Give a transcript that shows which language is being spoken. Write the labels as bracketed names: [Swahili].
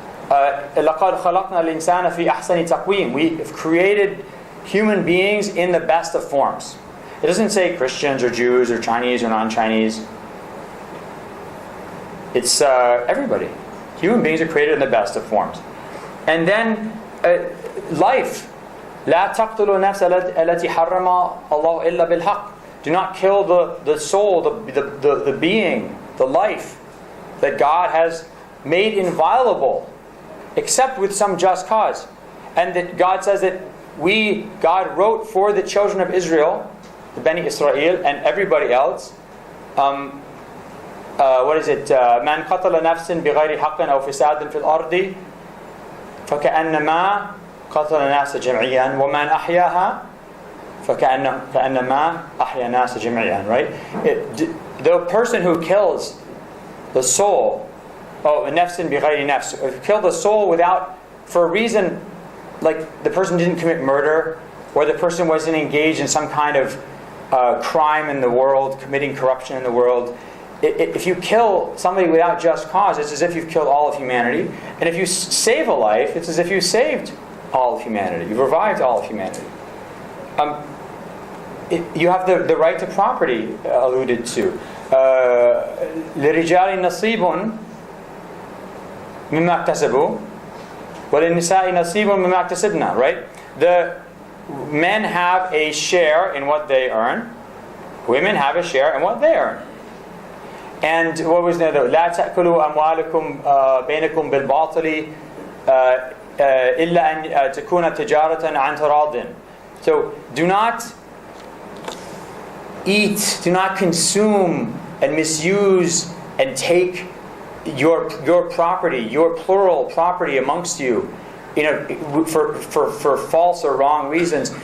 [Arabic] لَقَدْ خَلَقْنَا الْإِنسَانَ فِي أَحْسَنِ تَقْوِيمٍ. [English] We have created human beings in the best of forms. It doesn't say Christians or Jews or Chinese or non-Chinese. It's everybody. Human beings are created in the best of forms. And then life. [Arabic] لا تقتلوا النفس التي حرم الله إلا بالحق. [English] Do not kill the soul, the being, the life that God has made inviolable, except with some just cause. And that God says that God wrote for the children of Israel, the Bani Israel, and everybody else. What is it? [Arabic] من قتل نفس بغير حق أو فساد في الأرض فكأنما قتل الناس جميعا ومن أحياها فكأنما أحيا الناس جميعا. [English] Right? The person who kills the soul, [Arabic] نفس بغير نفس, [English] kill the soul without, for a reason, like the person didn't commit murder, or the person wasn't engaged in some kind of crime in the world, committing corruption in the world. If you kill somebody without just cause, it's as if you've killed all of humanity. And if you save a life, it's as if you saved all of humanity. You've revived all of humanity. You have the right to property alluded to. [Arabic] لِرِجَالِ نَصِيبٌ مِمَّا اكْتَسَبُوا وَلِلنِّسَاءِ نَصِيبٌ مِمَّا اكْتَسَبْنَا. [English] Right? The men have a share in what they earn. Women have a share in what they earn. And what was the other? [Arabic] لا تأكلوا أموالكم بينكم بالباطل إلا أن تكون تجارة عن تراضٍ. [English] So do not eat, do not consume and misuse and take your property, your plural property amongst you, for false or wrong reasons.